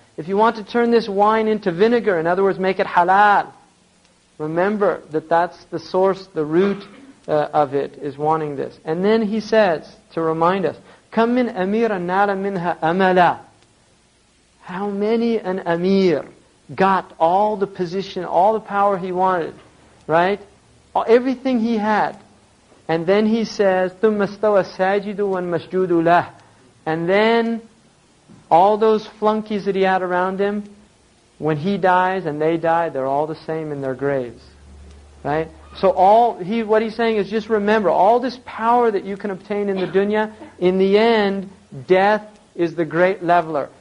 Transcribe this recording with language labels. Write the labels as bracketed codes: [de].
[en] If you want to turn this wine into vinegar, in other words, make it halal, remember that that's the source, the root of it, is wanting this. And then he says, to remind us, [ar] كَم مِّنْ أَمِيرًا نَالَ مِنْهَا أَمَلًا. [en] How many an amir got all the position, all the power he wanted, right? Everything he had. And then he says, [ar] ثُمَّ اسْتَوَى السَّاجِدُ وَالْمَسْجُودُ لَهُ. [en] And then all those flunkies that he had around him, when he dies and they die, they're all the same in their graves. Right? So what he's saying is, just remember, all this power that you can obtain in the dunya, in the end, death is the great leveler.